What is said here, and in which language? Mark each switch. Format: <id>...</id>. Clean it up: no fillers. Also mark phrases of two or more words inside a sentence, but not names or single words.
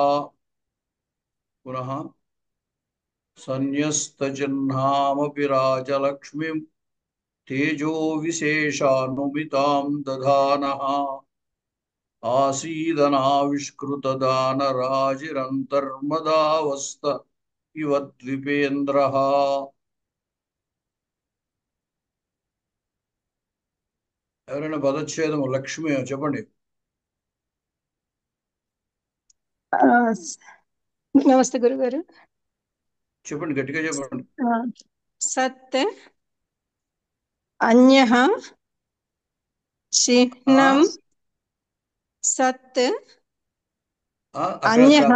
<sa>पुनः संन्यस्तजिह्नामपि राजलक्ष्मीं तेजो विशेषानुमितां दधानः आसीदनाविष्कृतदानराजिरन्तर्मदावस्थ इव द्विपेन्द्रः।</sa> <te>ఎవరైనా పదచ్ఛేదము లక్ష్మి చెప్పండి. నమస్తే గురుగారు. చెప్పండి, గట్టిగా చెప్పండి.</te> <sa>సత్ అన్యః చిహ్నం సత్ అన్యః</sa>